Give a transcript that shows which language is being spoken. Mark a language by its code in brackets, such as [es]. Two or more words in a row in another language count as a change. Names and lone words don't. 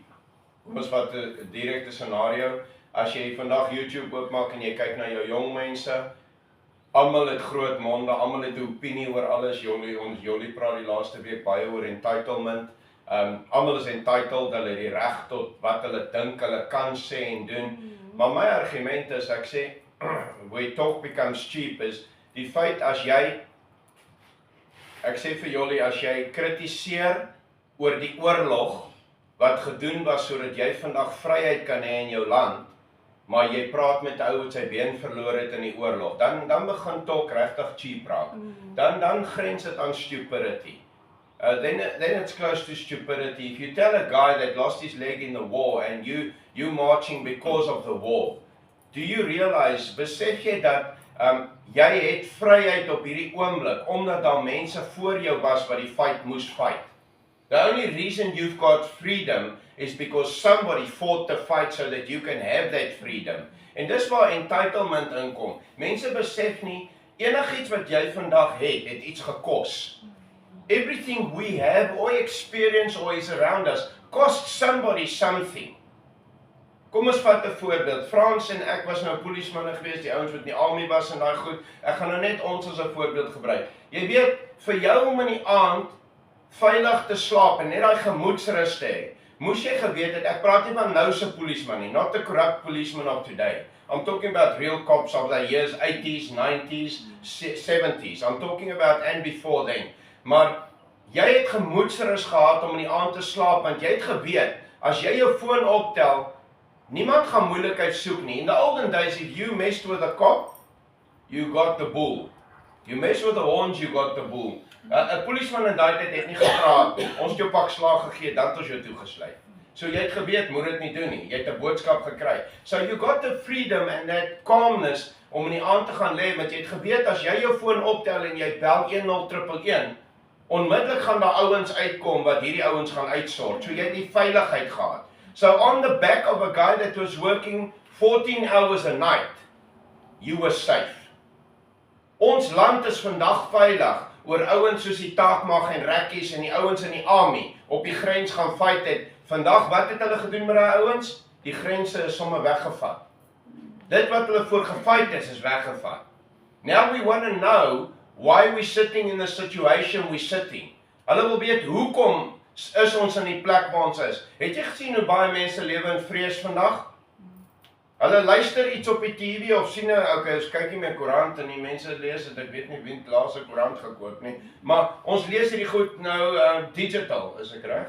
[af] Ons wat 'n direkte scenario, as jy vandag YouTube oopmaak en jy kyk na jou jong mense, almal het groot monde, almal het 'n opinie oor alles. Jolie praat die laaste week baie oor entitlement. Almal is entitled, hulle het die reg tot wat hulle dink hulle kan sê en doen. Maar my argument is, ek sê, [en] where talk becomes cheap, [af] is die feit as jy, ek sê vir Jolie, as jy kritiseer oor die oorlog, wat gedoen was sodat jy vandag vryheid kan hê in jou land, maar jy praat met 'n ou wat sy been verloor het in die oorlog, dan begin talk regtig cheap raak. Dan grens dit aan stupidity. [en] Then it's close to stupidity. If you tell a guy that lost his leg in the war and you marching because of the war, do you realize, [af] besef jy dat jy het vryheid op hierdie oomblik omdat daar mense voor jou was wat die fight moes fight. [en] The only reason you've got freedom is because somebody fought the fight so that you can have that freedom. [af] En dis waar entitlement inkom. Mense besef nie, enigiets wat jy vandag het iets gekos. [en] Everything we have, or experience, or is around us, costs somebody something. [af] Kom ons vat 'n voorbeeld. Frans en ek was nou polismanne geweest, die ouens wat in die army was en daai goed. Ek gaan nou net ons as 'n voorbeeld gebruik. Jy weet, vir jou om in die aand veilig te slaap en net daai gemoedsrus te hê, moes jy geweet het, ek praat nie van nou se polisman nie, [en] not the corrupt policeman of today. I'm talking about real cops of the years 80s, 90s, 70s. I'm talking about and before then. [af] Maar jy het gemoedsrus gehad om in die aand te slaap, want jy het geweet, as jy jou foon optel, niemand gaan moeilikheid soek nie. [en] In the olden days, if you messed with a cop, you got the bull. You mess with the horns, you got the bull. [af] 'n Polisman in daai tyd het nie gepraat nie. Ons het jou pak slaag gegee, dan het ons jou toegesluit. So jy het geweet, moet dit nie doen nie. Jy het 'n boodskap gekry. [en] So you got the freedom and that calmness [af] om in die aand te gaan lê, want jy het geweet, as jy jou foon optel en jy bel 10111, onmiddellik gaan daar ouens uitkom wat hierdie ouens gaan uitsort. So jy het die veiligheid gehad. [en] So on the back of a guy that was working 14 hours a night, you were safe. [af] Ons land is vandag veilig oor ouens soos die Taakmag en Rekkies en die ouens in die army op die grens gaan fight het. Vandag, wat het hulle gedoen met daai ouens? Die grense is sommer weggevat. Dit wat hulle voor gefight is weggevat. [en] Now we want to know why we're sitting in the situation we're sitting. [af] Hulle wil weet, hoekom is ons in die plek waar ons is? Het jy gesien hoe baie mense lewe in vrees vandag? Hulle luister iets op die TV of sien, okay, ons kyk nie meer koerant en die mense lees het, ek weet nie wie het laas 'n koerant gekoop nie, maar ons lees hierdie goed nou digital, is ek reg?